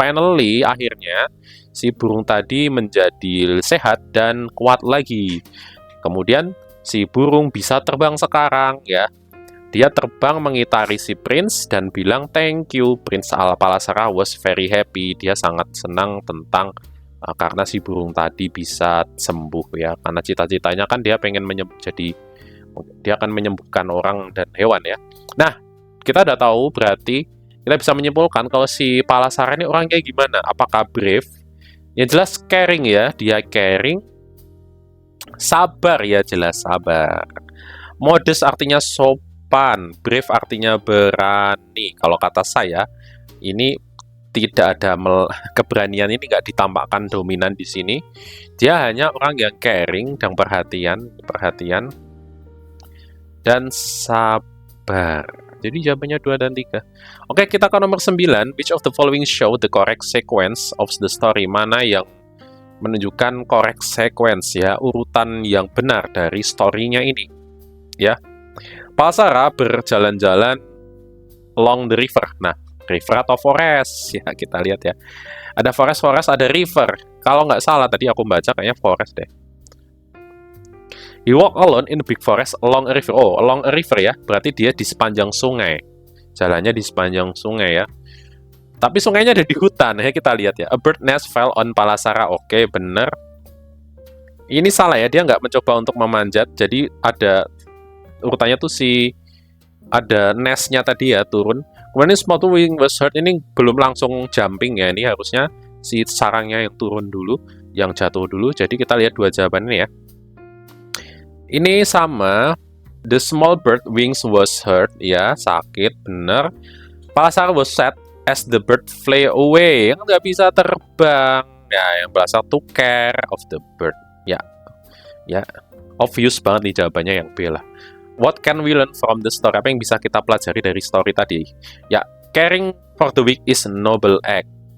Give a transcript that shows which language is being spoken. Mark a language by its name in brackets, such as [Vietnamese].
[Indonesian] Finally, akhirnya si burung tadi menjadi sehat dan kuat lagi. Kemudian si burung bisa terbang sekarang ya. Dia terbang mengitari si prince dan bilang thank you. [English] Prince Palasara was very happy. [Indonesian] Dia sangat senang karena si burung tadi bisa sembuh ya. Karena cita-citanya kan dia pengen dia akan menyembuhkan orang dan hewan ya. Nah, kita udah tahu berarti kita bisa menyimpulkan kalau si Palasara ini orangnya gimana. Apakah brave? Yang jelas caring ya. Dia caring. Sabar ya, jelas sabar. Modest artinya sopan. Brave artinya berani. Kalau kata saya, ini tidak ada keberanian, ini nggak ditampakkan dominan di sini. Dia hanya orang yang caring dan perhatian dan sabar. Jadi jawabannya 2 dan 3. Oke, kita ke nomor 9. [English] Which of the following show the correct sequence of the story? [Indonesian] Mana yang menunjukkan correct sequence ya, urutan yang benar dari story-nya ini. Ya. Palasara berjalan-jalan [English] along the river. [Indonesian] Nah, river atau forest? Ya, kita lihat ya. Ada forest, ada river. Kalau nggak salah tadi aku baca kayaknya forest deh. [English] He walk alone in the big forest along a river. [Indonesian] Oh, along a river ya. Berarti dia di sepanjang sungai. Jalannya di sepanjang sungai ya. Tapi sungainya ada di hutan ya, kita lihat ya. [English] A bird nest fell on Palasara. [Indonesian] Oke, bener. Ini salah ya, dia nggak mencoba untuk memanjat. Jadi ada urutannya tuh ada nestnya tadi ya turun. Kemudian [English] spot wing was hurt, [Indonesian] ini belum langsung jumping ya. Ini harusnya si sarangnya yang turun dulu, yang jatuh dulu. Jadi kita lihat 2 jawaban ini ya. Ini sama. [English] The small bird wings was hurt, [Indonesian] ya sakit, bener. [English] Palasara was sad as the bird fly away, [Indonesian] yang nggak bisa terbang. Ya, yang berasal [English] to care of the bird. [Indonesian] Ya, obvious banget nih jawabannya yang B lah. [English] What can we learn from the story? [Indonesian] Apa yang bisa kita pelajari dari story tadi? [English] Ya, caring for the weak is a noble act.